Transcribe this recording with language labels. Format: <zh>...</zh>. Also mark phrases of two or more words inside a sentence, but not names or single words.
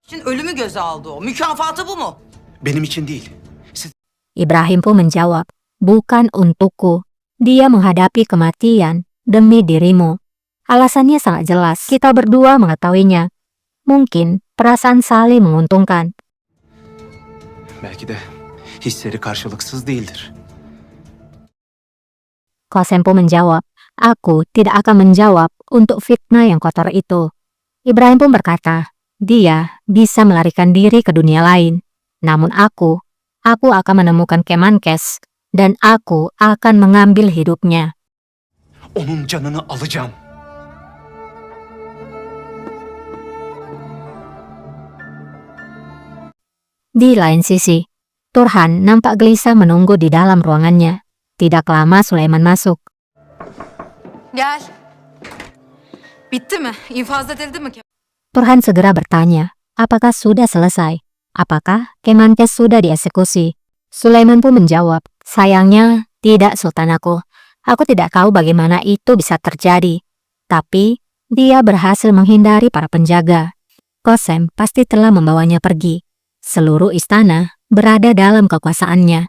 <tr>için ölümü göze aldı o. Mükafatı bu mu? Benim için değil. Siz</tr> <id>Ibrahim pun menjawab, bukan untukku. Dia menghadapi kematian demi dirimu. Alasannya sangat jelas, kita berdua mengetahuinya. Mungkin perasaan saling menguntungkan.</id> <tr>belki de hisleri karşılıksız değildir.</tr> <id>Qasem pun menjawab, aku tidak akan menjawab untuk fitnah yang kotor itu. Ibrahim pun berkata, dia bisa melarikan diri ke dunia lain. Namun aku akan menemukan Kemenkes dan aku akan mengambil hidupnya.</id> <tr>Onun canını alacağım.</tr> <id>Di lain sisi, Turhan nampak gelisah menunggu di dalam ruangannya. Tidak lama Sulaiman masuk.</id> <tr>Gel. Bitti mi? İnfaz edildi mi?</tr> <id>Turhan segera bertanya, apakah sudah selesai? Apakah Kemenkes sudah dieksekusi? Sulaiman pun menjawab, sayangnya tidak sultanaku. Aku tidak tahu bagaimana itu bisa terjadi. Tapi dia berhasil menghindari para penjaga. Qasem pasti telah membawanya pergi. Seluruh istana berada dalam kekuasaannya.</id>